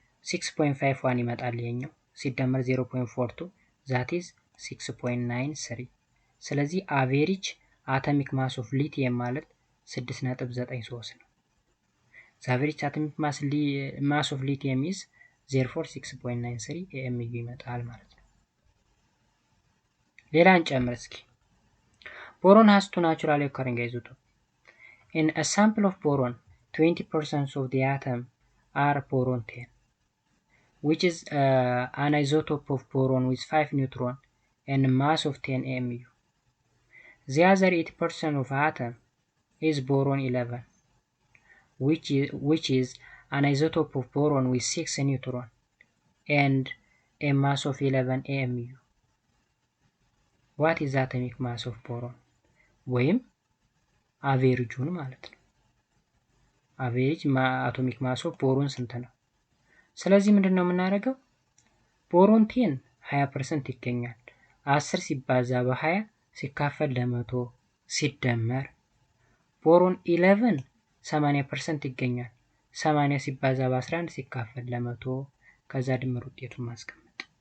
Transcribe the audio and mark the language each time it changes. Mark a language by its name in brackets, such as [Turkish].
[Amharic] 6.51 ይመጣል ይሄኛው ሲደመር 0.42 [English] that is 6.93 [Amharic] ስለዚህ አቬሬጅ አቶሚክ ማስ ኦፍ ሊቲየም ማለት 6.93 ነው። [English] the average atomic mass of lithium is therefore 6.93 AMU [Amharic] ይመጣል ማለት ነው። ሌላ እንጨምር እስኪ። [English] boron has two naturally occurring isotopes. In a sample of boron 20% of the atom are boron 10 which is an isotope of boron with 5 neutrons and a mass of 10 AMU. The other 80% of atom is boron 11 which is an isotope of boron with 6 neutrons and a mass of 11 AMU. What is the atomic mass of boron? [Amharic] ወይም አቬሬጁን ማለት ነው። አቬሬጅ አቶሚክ ማስ ኦፍ ቦሮን ስንት ነው? ስለዚህ ምንድን ነው የምናደርገው? ቦሮን 10 20% ይገኛል። 10 ሲባዛ በ20 ሲካፈል ለ100 ሲደመር ቦሮን 11 80% ይገኛል። 80 ሲባዛ በ11 ሲካፈል ለ100 ከዛ ድምር ውጤቱን ማስቀመጥ።